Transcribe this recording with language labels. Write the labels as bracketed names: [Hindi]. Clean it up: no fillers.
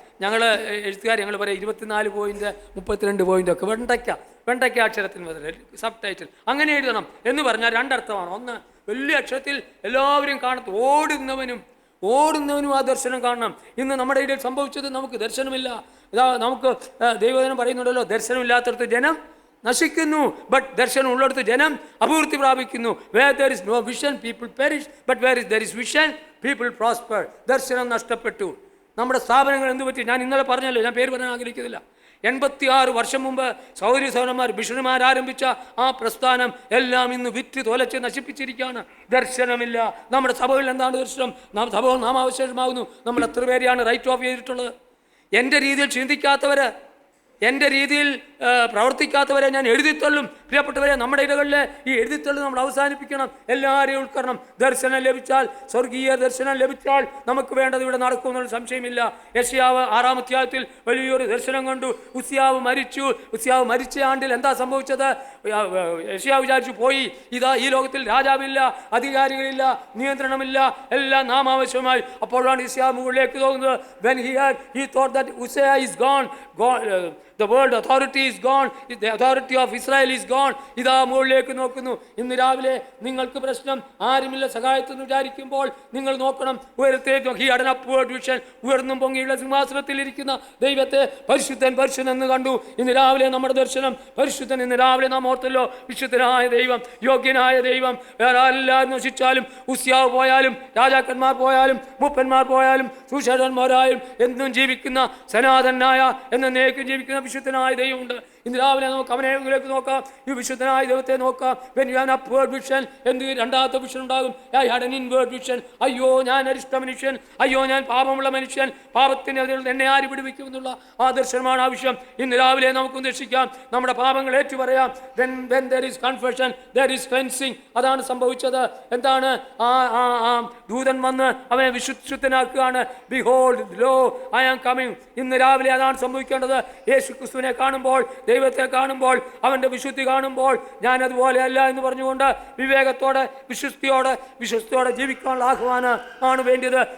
[Malayalam] ഞങ്ങൾ പറയാം 24 point 32 point ഒക്കെ വെണ്ടയ്ക്ക അക്ഷരത്തിന് ബദൽ സബ് ടൈറ്റിൽ അങ്ങനെ എഴുതണം എന്ന് പറഞ്ഞാൽ 2 അർത്ഥമാണ്. ഒന്ന്, വലിയ അക്ഷരത്തിൽ എല്ലാവരും കാണും, ഓടുന്നവനും ആ ദർശനം കാണണം. ഇന്ന് നമ്മുടെ ഇടയിൽ സംഭവിച്ചത് നമുക്ക് ദർശനമില്ല. നമുക്ക് ദൈവജനം പറയുന്നുണ്ടല്ലോ, ദർശനമില്ലാത്തടത്ത് ജനം നശിക്കുന്നു, ബട്ട് ദർശനം ഉള്ളിടത്ത് ജനം അഭിവൃദ്ധി പ്രാപിക്കുന്നു. [English] Where there is no vision, people perish, but where there is vision, people prosper. [Malayalam] ദർശനം നഷ്ടപ്പെട്ടു. നമ്മുടെ സ്ഥാപനങ്ങൾ എന്ത് പറ്റി? ഞാൻ ഇന്നലെ പറഞ്ഞല്ലോ, ഞാൻ പേര് പറയാൻ ആഗ്രഹിക്കുന്നില്ല. 86 വർഷം മുമ്പ് സൗരസൗരന്മാർ മിഷണറിമാർ ആരംഭിച്ച ആ പ്രസ്ഥാനം എല്ലാം ഇന്ന് വിറ്റ് തോലച്ച് നശിപ്പിച്ചിരിക്കുകയാണ്. ദർശനമില്ല. നമ്മുടെ സഭകളിൽ എന്താണ് ദർശനം? സഭകൾ നാമാവശേഷമാകുന്നു. നമ്മൾ എത്ര പേരെയാണ് റൈറ്റ് ഓഫ് ചെയ്തിട്ടുള്ളത്? എൻ്റെ രീതിയിൽ ചിന്തിക്കാത്തവർ, എൻ്റെ രീതിയിൽ പ്രവർത്തിക്കാത്തവരെ ഞാൻ എഴുതിത്തള്ളും. പ്രിയപ്പെട്ടവരെ, നമ്മുടെ ഇടകളിൽ ഈ എഴുതിത്തള്ളു നമ്മൾ അവസാനിപ്പിക്കണം. എല്ലാവരെയും ഉൾക്കണം. ദർശനം ലഭിച്ചാൽ, സ്വർഗീയ ദർശനം ലഭിച്ചാൽ നമുക്ക് വേണ്ടത് ഇവിടെ നടക്കുമെന്നുള്ള സംശയമില്ല. യെശയ്യാവ് 6-ാം അധ്യായത്തിൽ വലിയൊരു ദർശനം കണ്ടു. ഉസ്യാവ് മരിച്ചു. ഉസ്യാവ് മരിച്ച ആണ്ടിൽ എന്താ സംഭവിച്ചത്? യെശയ്യാവ് വിചാരിച്ചു, പോയി, ഇതാ ഈ ലോകത്തിൽ രാജാവില്ല, അധികാരികളില്ല, നിയന്ത്രണമില്ല, എല്ലാം നാമാവശ്യമായി. അപ്പോഴാണ് യെശയ്യാവ് മുകളിലേക്ക് പോകുന്നത്. [English] When he thought that Uzziah is gone, the world authority is gone, the authority of Israel is gone. [Malayalam] ഇതാ മുകളിലേക്ക് നോക്കുന്നു. ഇന്ന് രാവിലെ നിങ്ങൾക്ക് പ്രശ്നം, ആരുമില്ല സഹായത്തെന്ന് വിചാരിക്കുമ്പോൾ നിങ്ങൾ നോക്കണം, ഉയരത്തേക്ക് നോക്കി. [English] upward vision, [Malayalam] ഉയർന്നും പൊങ്ങിയുള്ള സിംഹാസനത്തിൽ ഇരിക്കുന്ന ദൈവത്തെ പരിശുദ്ധൻ പരിശുദ്ധൻ എന്ന് കണ്ടു. ഇന്ന് രാവിലെ നമ്മുടെ ദർശനം പരിശുദ്ധൻ. ഇന്ന് രാവിലെ നാം ഓർത്തല്ലോ, വിശുദ്ധനായ ദൈവം, യോഗ്യനായ ദൈവം. വേറെ എല്ലാവരും നശിച്ചാലും, ഉസ്യാവ് പോയാലും, രാജാക്കന്മാർ പോയാലും, മൂപ്പന്മാർ പോയാലും, സുശേഷന്മാരായാലും എന്നും ജീവിക്കുന്ന സനാതനായ എന്നേക്കും ജീവിക്കുന്ന വിശുദ്ധനായ ദൈവമുണ്ട്. ഇന്ന് രാവിലെ നമുക്ക് അവനേക്ക് നോക്കാം, ഈ വിശുദ്ധനായ ദൈവത്തെ നോക്കാം. [English] When you have an upward vision, [Malayalam] എന്ത് രണ്ടാമത്തെ വിഷൻ ഉണ്ടാകും? [English] I had an inward vision. [Malayalam] അയ്യോ, ഞാൻ അരിഷ്ട മനുഷ്യൻ, അയ്യോ ഞാൻ പാപമുള്ള മനുഷ്യൻ, പാപത്തിന് എന്നെ ആര് പിടിപ്പിക്കുമെന്നുള്ള ആ ദർശനമാണ് ആവശ്യം. ഇന്ന് രാവിലെ നമുക്ക് ദർശിക്കാം, നമ്മുടെ പാപങ്ങൾ ഏറ്റുപറയാം. [English] When there is confession, there is cleansing. [Malayalam] അതാണ് സംഭവിച്ചത്. എന്താണ്? ആ ദൂതൻ വന്ന് അവനെ വിശുദ്ധനാക്കുകയാണ്. [English] Behold, lo, I am coming. [Malayalam] ഇന്ന് രാവിലെ അതാണ് സംഭവിക്കേണ്ടത്. യേശു ക്രിസ്തുവിനെ കാണുമ്പോൾ, ദൈവത്തെ കാണുമ്പോൾ, അവൻ്റെ വിശുദ്ധി കാണുമ്പോൾ, ഞാൻ അതുപോലെ അല്ല എന്ന് പറഞ്ഞുകൊണ്ട് വിവേകത്തോടെ വിശ്വസ്തിയോടെ ജീവിക്കാനുള്ള ആഹ്വാനം ആണ് വേണ്ടത്.